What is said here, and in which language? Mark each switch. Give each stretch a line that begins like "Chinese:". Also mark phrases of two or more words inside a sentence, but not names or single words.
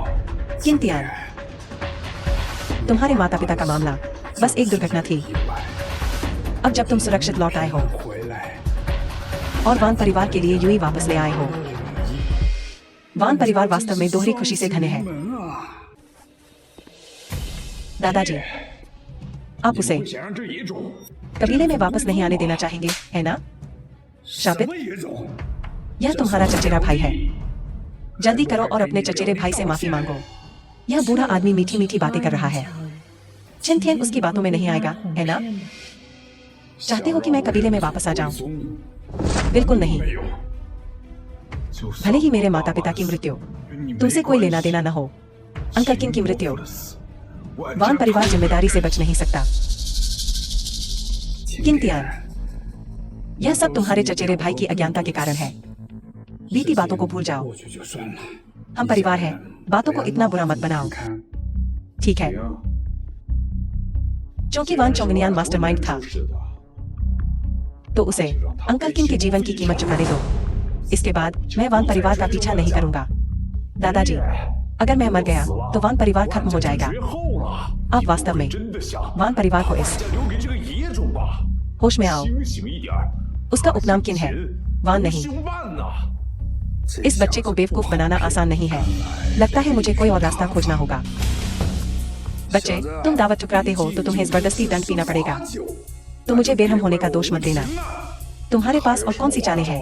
Hindi: किन तियान, तुम्हारे माता पिता का मामला बस एक दुर्घटना थी। अब जब तुम सुरक्षित लौट आए हो और वान परिवार के लिए युई वापस ले आए हो, वान परिवार वास्तव में दोहरी खुशी से धन्य है। दादाजी, आप उसे
Chinese: 不想让这野种
Hindi: कबीले में वापस नहीं आने देना चाहेंगे, है ना?
Chinese: 什
Hindi: शापित
Chinese: 么野种？
Hindi: यह तुम्हारा चचेरा भाई है। जल्दी करो और अपने चचेरे भाई से माफी मांगो। यह बूढ़ा आदमी मीठी मीठी बातें कर रहा है। चिंथियन उसकी बातों में नहीं आएगा, है ना? चाहते हो कि मैं कबीले में वापस आ जाऊं?
Chinese: 松
Hindi: बिल्कुल नहीं।
Chinese: 没有，就
Hindi: भले ही मेरे माता पिता की मृत्यु
Chinese: 跟你没
Hindi: तुमसे कोई लेना
Chinese: 关系
Hindi: देना न हो। अंकल किन की मृत्यु
Chinese: 我的死我
Hindi: वान
Chinese: 这
Hindi: परिवार जिम्मेदारी से बच नहीं सकता।
Chinese: 今
Hindi: किंतियान
Chinese: 天
Hindi: यह सब तुम्हारे चचेरे भाई की अज्ञानता के कारण है। बीती बातों को भूल जाओ।
Chinese: 过去就算了。
Hindi: हम परिवार हैं, बातों को इतना बुरा मत बनाओ।
Chinese: 看，
Hindi: ठीक है,
Chinese: 不要
Hindi: क्योंकि वान चोंगनियान मास्टरमाइंड था,
Chinese: 是的，
Hindi: तो उसे अंकल किन के जीवन की कीमत चुकाने दो। इसके बाद मैं वान परिवार का पीछा नहीं करूंगा। दादाजी, अगर मैं मर गया तो वान परिवार खत्म हो जाएगा।
Chinese: 绝后了。
Hindi: आप वास्तव में
Chinese: 真的想
Hindi: वान परिवार को इस
Chinese: 留给这个野种吧？
Hindi: होश में आओ।
Chinese: 清醒一点。
Hindi: उसका उपनाम किन है? वान नहीं।
Chinese: 姓万呐。
Hindi: इस बच्चे को बेवकूफ बनाना आसान नहीं है। लगता है मुझे कोई और रास्ता खोजना होगा। बच्चे, तुम दावत ठुकराते हो तो तुम्हें जबरदस्ती दंड पीना पड़ेगा। तो मुझे बेरहम होने का दोष मत देना। तुम्हारे पास और कौन सी चालें हैं?